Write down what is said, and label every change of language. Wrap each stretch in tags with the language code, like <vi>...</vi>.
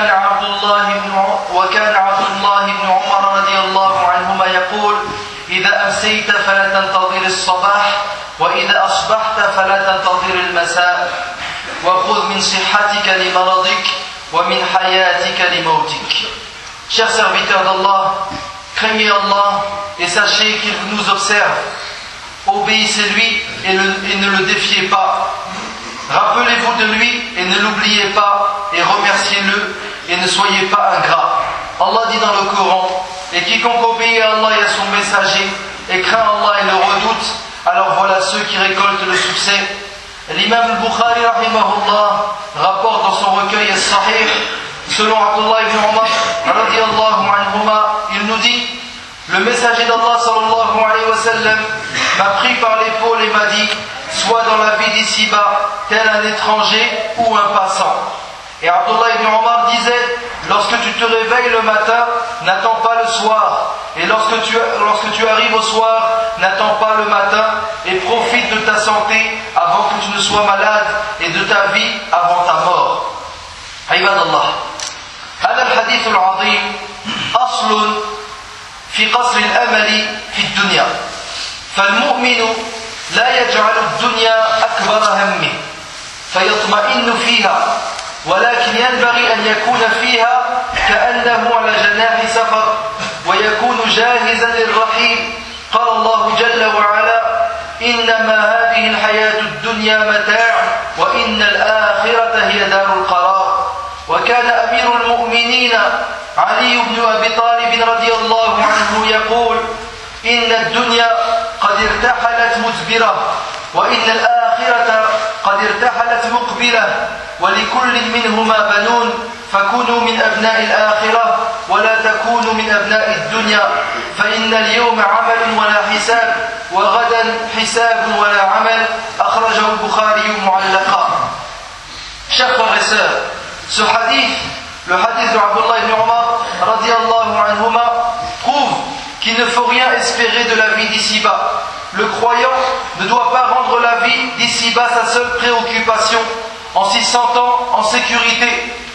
<ar>وكان عبد الله بن عمر رضي الله عنهما يقول: إذا أمسيت فلا تنتظر الصباح، وإذا أصبحت فلا تنتظر المساء، وخذ من صحتك لمرضك ومن حياتك لموتك.</ar> <fr>Chers serviteurs d'Allah, craignez Allah et sachez qu'il nous observe. Obéissez-lui et ne le défiez pas. Rappelez-vous de lui et ne l'oubliez pas, et remerciez-le et ne soyez pas ingrats. Allah dit dans le Coran: et quiconque obéit à Allah et à son messager et craint Allah et le redoute, alors voilà ceux qui récoltent le succès. L'imam al-Bukhari rahimahullah rapporte dans son recueil As-Sahih, selon Abdullah ibn Umar radiallahu anhuma, il nous dit: le messager d'Allah sallallahu alayhi wa sallam m'a pris par l'épaule et m'a dit: sois dans la vie d'ici-bas tel un étranger ou un passant. Et Abdullah ibn Umar disait: lorsque tu te réveilles le matin, n'attends pas le soir. Et lorsque tu arrives au soir, n'attends pas le matin, et profite de ta santé avant que tu ne sois malade, et de ta vie avant ta mort.</fr> <ar>Ayyad Allah. هذا الحديث العظيم أصل في قصر الأمل في الدنيا. فالمؤمن لا يجعل الدنيا أكبر همه فيطمئن فيها، ولكن ينبغي أن يكون فيها كأنه على جناح سفر ويكون جاهزا للرحيل. قال الله جل وعلا: إنما هذه الحياة الدنيا متاع وإن الآخرة هي دار القرار. وكان أمير المؤمنين علي بن أبي طالب رضي الله عنه يقول: إن الدنيا قد ارتحلت مزبرة، وإن الآخرة قد ارتحلت مقبلة، ولكل منهما بنون، فكونوا من أبناء الآخرة ولا تكونوا من أبناء الدنيا، فإن اليوم عمل ولا حساب، وغدا حساب ولا عمل. أخرجه البخاري معلقا. شق الرسال</ar> <fr>ce hadith, le hadith de Abdullah ibn Umar radiallahu anhuma, prouve qu'il ne faut rien espérer de la vie d'ici-bas. Le croyant ne doit pas rendre la vie d'ici-bas sa seule préoccupation en s'y sentant en sécurité.</fr>